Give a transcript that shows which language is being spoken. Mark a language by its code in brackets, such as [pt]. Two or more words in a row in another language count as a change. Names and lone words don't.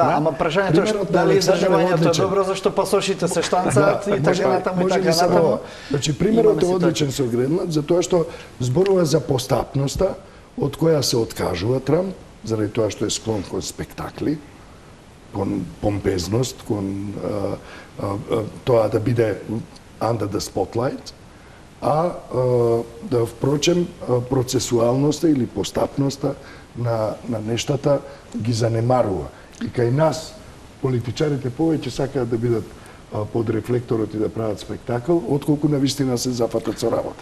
[mk] Да, ама прашањето е дали издржувањето е добро, зашто пасошите се штанцаат и така натаму и така натаму. Значи, примерот е одличен со Гренланд, затоа што зборува за постапноста, од која се откажува Трамп, заради тоа што е склон кон спектакли, кон помпезност, кон тоа да биде [en] under the spotlight, [mk] а да впрочем процесуалноста или постапноста на нештата ги занемарува. И кај нас политичарите повеќе сакаат да бидат под рефлекторот и да прават спектакл, отколку навистина се зафатат со работа.